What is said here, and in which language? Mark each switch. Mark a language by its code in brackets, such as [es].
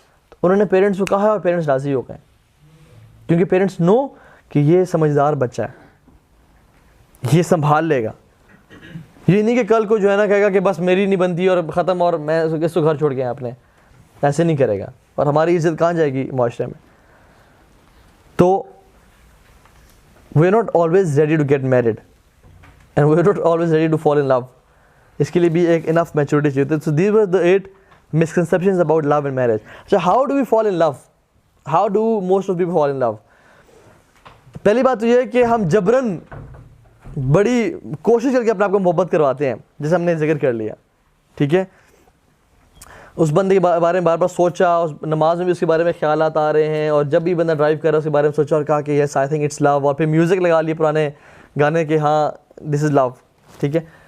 [ur] تو انہوں نے پیرنٹس کو کہا اور پیرنٹس راضی ہو گئے, کیونکہ پیرنٹس نو کہ یہ سمجھدار بچہ ہے, یہ سنبھال لے گا. یہ نہیں کہ کل کو جو ہے نا کہے گا کہ بس میری نہیں بنتی اور ختم, اور میں اس کو گھر چھوڑ گیا اپنے, ایسے نہیں کرے گا, اور ہماری عزت کہاں جائے گی معاشرے میں. [en] تو we are not always ready to get married and we are not always ready to fall in love. [ur] اس کے لیے بھی ایک [en] enough maturity [ur] چاہیے. [en] So these were the 8 misconceptions about love and marriage. So how do we fall in love? How do most of people fall in love? [ur] پہلی بات تو یہ ہے کہ ہم جبراً بڑی کوشش کر کے اپنے آپ کو محبت کرواتے ہیں, جیسے ہم نے ذکر کر لیا. ٹھیک ہے, اس بندے کے بارے میں بار بار سوچا, اس نماز میں بھی اس کے بارے میں خیالات آ رہے ہیں, اور جب بھی بندہ ڈرائیو کر رہا ہے اس کے بارے میں سوچا اور کہا کہ [en] yes I think it's love, [ur] اور پھر میوزک لگا لیے پرانے گانے کہ ہاں [en] This is love. [ur] ٹھیک ہے.